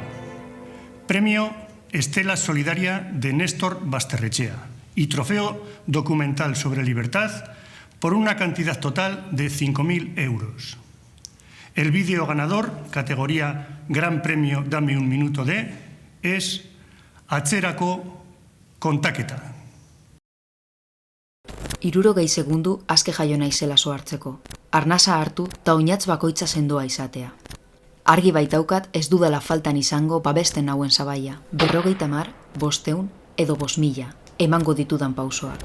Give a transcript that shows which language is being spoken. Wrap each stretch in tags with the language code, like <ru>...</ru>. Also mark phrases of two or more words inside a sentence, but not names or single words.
<es>Premio Estela Solidaria de Néstor Basterrechea y trofeo documental sobre libertad por una cantidad total de 5.000 euros. El vídeo ganador, categoría Gran Premio Dame un Minuto de, es Atzerako kontaketa.</es> <eu>60 segundu aske jaio naizela so hartzeko. Arnasa hartu ta oinatz bakoitza sendoa izatea. Argi baitaukat ez dudala faltan izango babesten nauen sabaia. 50, 500 edo 5.000 emango ditudan pausoak.</eu>